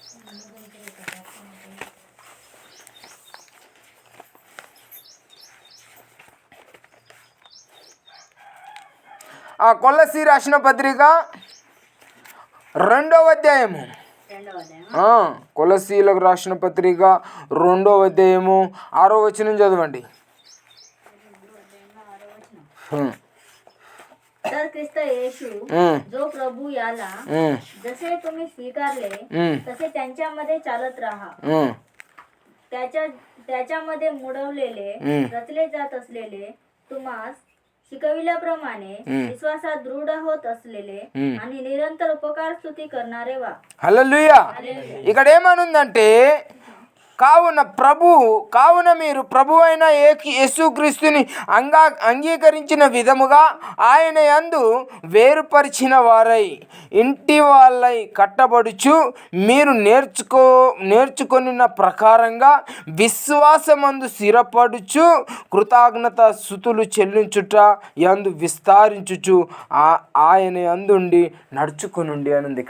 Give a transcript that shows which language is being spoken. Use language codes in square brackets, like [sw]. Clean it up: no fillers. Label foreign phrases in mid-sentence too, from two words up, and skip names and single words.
[te] ఆ కొలస్సీ రాసిన పత్రిక 2వ అధ్యాయము, కొలస్సీలకు రాసిన పత్రిక 2వ అధ్యాయము 6వ వచనం చదవండి. [mr] तर ख्रिस्त येशू जो प्रभू याला जसे तुम्ही स्वीकारले तसे त्यांच्यामध्ये चालत राहा. त्याच्यामध्ये मुडवलेले रचले जात असलेले तुम्हास शिकविल्याप्रमाणे विश्वासात दृढ होत असलेले आणि निरंतर उपकार स्तुती करणारे वा. [te] హల్లెలూయా. ఇక్కడ ఏమనుందంటే కావున మీరు ప్రభు అయిన యేసుక్రీస్తుని అంగీకరించిన విధముగా ఆయన యందు వేరుపరిచిన వారై ఇంటి వాళ్ళై కట్టబడుచు మీరు నేర్చుకొనిన ప్రకారంగా విశ్వాసమందు స్థిరపడుచు కృతజ్ఞత స్తుతులు చెల్లించుట యందు విస్తరించుచు ఆయన యందుండి నడుచుకొనుండి అని ఇక్కడ.